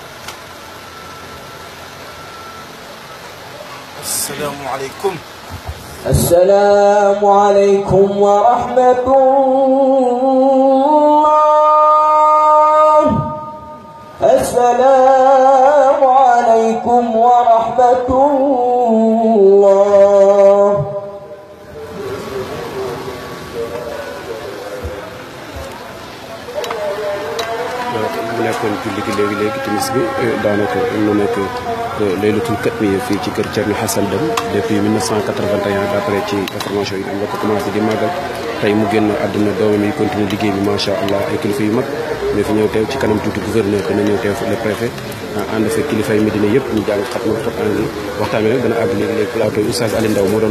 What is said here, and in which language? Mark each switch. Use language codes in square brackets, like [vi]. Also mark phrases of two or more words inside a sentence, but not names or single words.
[ar] السلام عليكم السلام عليكم ورحمة الله. السلام عليكم ورحمة الله. [wo] mu nekkoon julli gi léegi timis bi daanaka mu nekk laylatul katmiya fii ci kër Thierno Hassane Dème [fr] depuis 1981 d'après [wo] ci information yi am nga ko commencé di màggal tey mu génn àdduna doomam yi continue liggéey bi [ar] ما شاء الله [wo] ay kilifa yu mag ñoo fi ñëw teew ci kanam tuuti gouverneur dana ñëw teew [fr] le préfet [wo] ànd fa kilifay Medina yëpp ñu jàng xatma Alxuraan gi waxtaan bi nag dana àgg léegi plateau Oustaz Aliou Ndao moo doon